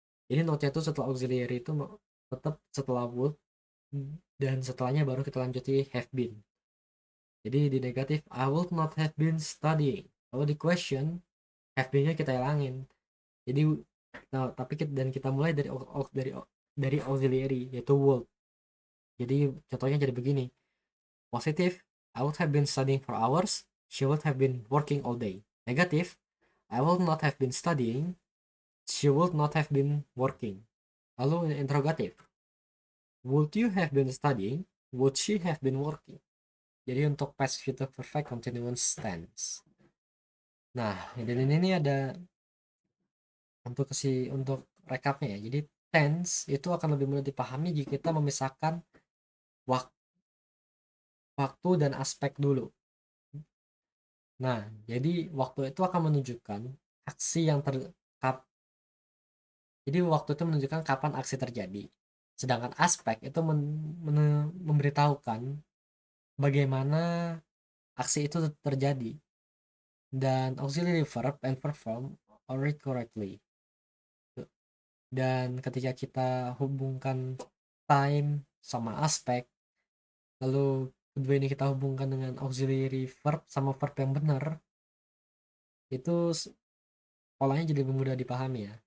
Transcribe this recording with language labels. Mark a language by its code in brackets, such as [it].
[id] Jadi not-nya itu setelah auxiliary itu tetap setelah would, dan setelahnya baru kita lanjuti have been. Jadi di negatif [en] I would not have been studying. [id] Kalau di question have been-nya kita hilangin. Jadi tapi kita mulai dari auxiliary yaitu would. Jadi contohnya jadi begini. [en] Positif, I would have been studying for hours. She would have been working all day. Negatif, I would not have been studying. She would not have been working. [id] Lalu interrogatif, [en] would you have been studying? Would she have been working? [id] Jadi untuk past future perfect continuous tense. Nah, dan ini ada untuk recapnya ya. Jadi tense itu akan lebih mudah dipahami jika kita memisahkan waktu dan aspek dulu. Nah, jadi waktu itu akan menunjukkan aksi yang jadi waktu itu menunjukkan kapan aksi terjadi. Sedangkan aspek itu memberitahukan bagaimana aksi itu terjadi. [en] Dan auxiliary verb and verb form are correctly. [id] Dan ketika kita hubungkan time sama aspek, lalu kedua ini kita hubungkan dengan auxiliary verb sama verb yang benar, itu polanya jadi lebih mudah dipahami ya.